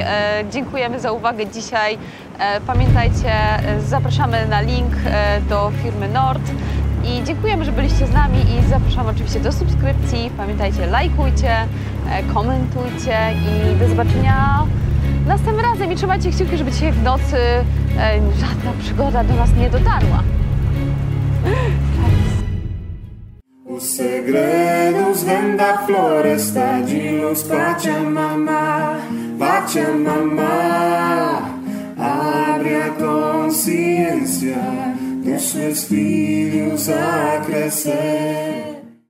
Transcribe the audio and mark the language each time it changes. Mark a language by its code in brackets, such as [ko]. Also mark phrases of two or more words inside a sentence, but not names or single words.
[pl] Dziękujemy za uwagę dzisiaj. Pamiętajcie, zapraszamy na link do firmy Nord. I dziękujemy, że byliście z nami i zapraszamy oczywiście do subskrypcji. Pamiętajcie, lajkujcie, komentujcie i do zobaczenia następnym razem. I trzymajcie kciuki, żeby dzisiaj w nocy żadna przygoda do nas nie dotarła. [pt] Os segredos vêm da floresta de luz Pachamama, Pachamama. Abre a consciência dos seus filhos a crescer.